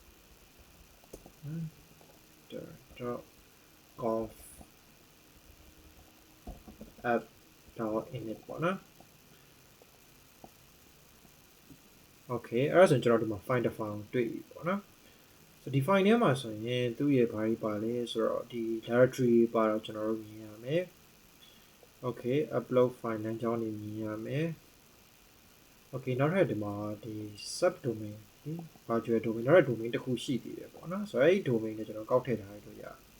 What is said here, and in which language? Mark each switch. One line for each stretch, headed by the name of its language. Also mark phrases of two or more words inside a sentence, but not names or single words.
Burmese: .conf app.init ပေါ့နော် okay အဲ့ဒါဆိုရင်ကျွန်တော်ဒီမှာ
English: find the file
Burmese: တွေ့ပြီပေါ့နော်ဆိုဒီ file ထဲမှာဆိုရင်သူ့ရဲ့ဘာကြီးပါလဲဆိုတော့ဒီ directory ပါတော့ကျွန်တော်တို့မြင်ရမယ် okay
English: upload file
Burmese: လမ်းကြောင်းနေမြင်ရမယ် okay နောက်ထပ်ဒီမှာဒီ subdomain ဒီ
English: virtual domain
Burmese: နောက်ထပ် domain တစ်ခုရှိသေးတယ်ပေါ့နော်ဆိုတော့အဲ့ဒီ domain ကိုကျွန်တော်ကောက်ထည့်ထားလို့ရတယ်